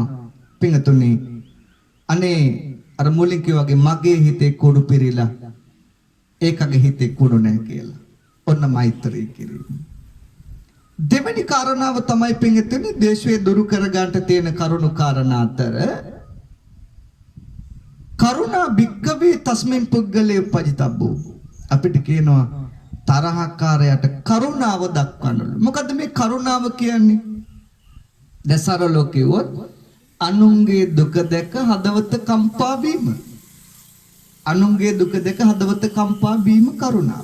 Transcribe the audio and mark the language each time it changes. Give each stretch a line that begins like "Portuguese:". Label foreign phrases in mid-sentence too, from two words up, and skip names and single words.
Sinhala: පින්තුනි අනේ අර මුලින් කිව්වාගේ මගේ හිතේ කුඩු පිරීලා ඒකගේ හිතේ කුඩු නැහැ කියලා. ඔන්න මෛත්‍රී කිරීම. දෙවෙනි කාරණාව තමයි පින්තුනි දේශයේ දුරු කර ගන්නට තියෙන කරුණු කාරණා අතර
Pali: කරුණා භික්කවේ තස්මින් පුද්ගලේ උපජිතබ්බෝ.
Sinhala: අපිට කියනවා තරහකාරයට කරුණාව දක්වන්නලු. මොකද්ද මේ කරුණාව කියන්නේ? දසරලෝ කිව්වොත් අනුන්ගේ දුක දැක හදවත කම්පා වීම. අනුන්ගේ දුක දැක හදවත කම්පා වීම කරුණාව.